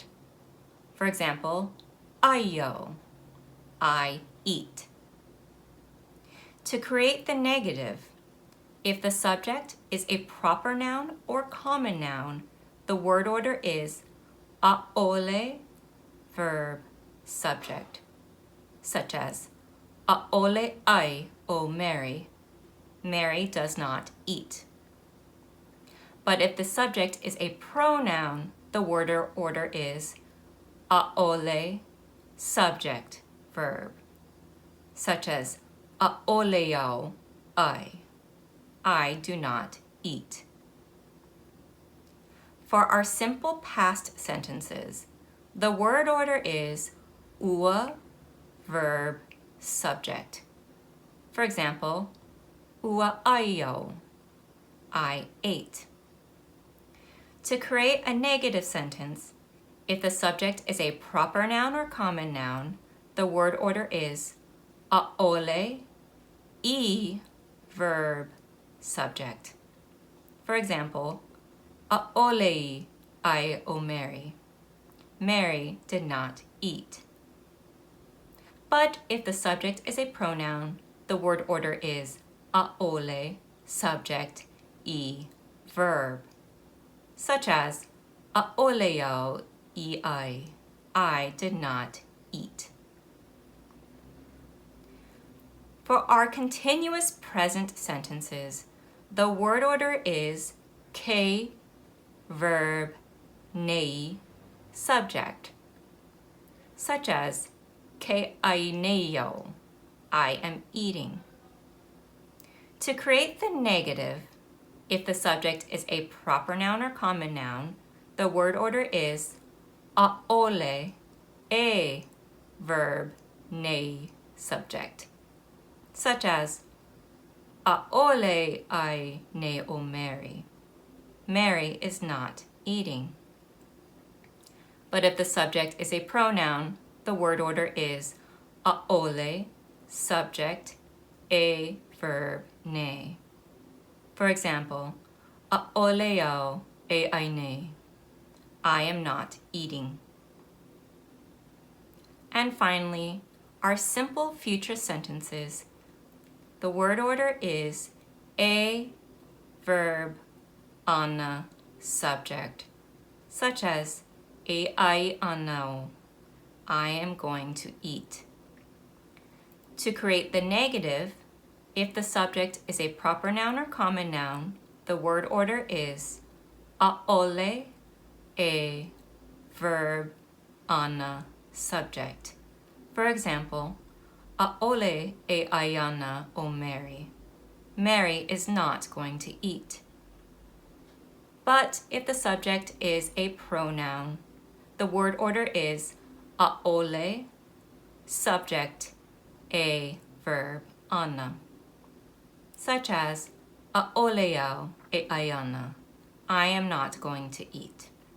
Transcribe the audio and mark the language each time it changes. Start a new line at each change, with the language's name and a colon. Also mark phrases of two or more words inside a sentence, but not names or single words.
English: For example, ayo, I eat. To create the negative, if the subject is a proper noun or common noun, the word order is a'ole, verb, subject, such as
Hawaiian: a'ole ai o Mary,
English: Mary does not eat. But if the subject is a pronoun, the word order is a'ole, subject, verb, such as a'oleao I do not eat. For our simple past sentences, the word order is ua, verb, subject. For example,
Hawaiian: ua aio,
English: I ate. To create a negative sentence, if the subject is a proper noun or common noun, the word order is a'ole, e, verb, subject. For example,
Hawaiian: a'olei ai o Mary,
English: Mary did not eat. But if the subject is a pronoun, the word order is a'ole, subject, e, verb, such as a'oleao I did not eat. For our continuous present sentences, the word order is ke, verb, nei, subject, such as
Hawaiian: ke aineo,
English: I am eating. To create the negative, if the subject is a proper noun or common noun, the word order is aole, e, verb, nei, subject, such as
Hawaiian: aole ai ne o Mary.
English: Mary is not eating. But if the subject is a pronoun, the word order is aole, subject, e, verb, ne. For example,
Hawaiian: aoleao e aine.
English: I am not eating. And finally, our simple future sentences. The word order is a, verb, ana, subject, such as
Hawaiian: e ai anao,
English: I am going to eat. To create the negative, if the subject is a proper noun or common noun, the word order is aole, e, verb, ana, subject. For example,
Hawaiian: aole e ayana o Mary.
English: Mary is not going to eat. But if the subject is a pronoun, the word order is aole, subject, e, verb, ana, such as
Hawaiian: aoleao e ayana,
English: I am not going to eat.